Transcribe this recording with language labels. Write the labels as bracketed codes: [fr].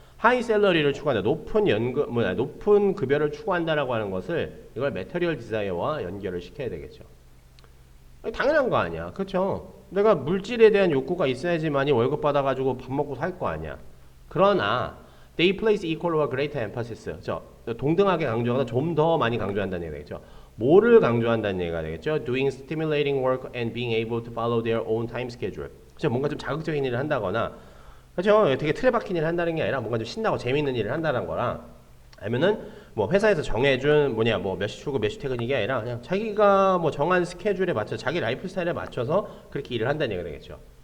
[ko] 하이 샐러리를 추구한다. 높은 급여를 추구한다라고 하는 것을 이걸 매터리얼 디자이어와 연결을 시켜야 되겠죠. 당연한 거 아니야. 그렇죠? 내가 물질에 대한 욕구가 있어야지만이 월급 받아가지고 밥 먹고 살 거 아니야. 그러나 [en] they place equal or greater emphasis. [ko] 동등하게 강조하거나 좀 더 많이 강조한다는 얘기가 되겠죠. 뭐를 강조한다는 얘기가 되겠죠? [en] Doing stimulating work and being able to follow their own time schedule. [ko] 그렇죠? 뭔가 좀 자극적인 일을 한다거나, 그렇죠? 되게 틀에 박힌 일을 한다는 게 아니라 뭔가 좀 신나고 재밌는 일을 한다는 거랑, 아니면은 회사에서 정해준 몇 시 출근 몇 시 퇴근이게 아니라 그냥 자기가 정한 스케줄에 맞춰 자기 라이프 스타일에 맞춰서 그렇게 일을 한다는 얘기가 되겠죠.